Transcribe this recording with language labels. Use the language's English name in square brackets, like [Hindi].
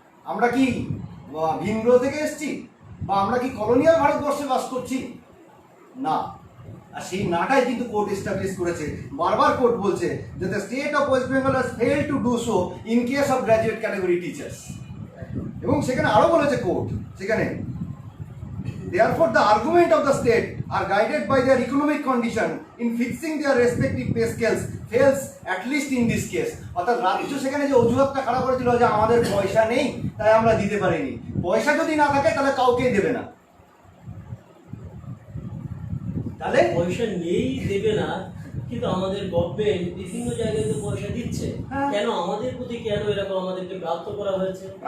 [Bangla] আমরা কি ভিনগ্রহ থেকে এসেছি, বা আমরা কি কলোনিয়াল ভারতবর্ষে বাস করছি? না। আর সেই নাটাই কিন্তু কোর্ট এস্টাবলিশ করেছে। বারবার কোর্ট বলছে যে [English] The state of West Bengal has failed to do so in case of graduate category teachers. [Bangla] এবং সেখানে আরো বলেছে কোর্ট, সেখানে [English] therefore the argument of the state are guided by their economic condition in fixing their respective pay scales fails at least in this case. [Bangla] অর্থাৎ রাজ্য সেখানে যে অজুহাতটা খারাপ করেছিল যে আমাদের পয়সা নেই তাই আমরা দিতে পারিনি, পয়সা যদি না থাকে তাহলে কাউকেই দেবে না। তাহলে পয়সা নেই দেবে না, কিন্তু আমাদের গভর্নমেন্ট বিভিন্ন জায়গায় তো পয়সা দিচ্ছে, কেন আমাদের প্রতি কেন এরকম আমাদেরকে ব্রাত্য করা হয়েছে?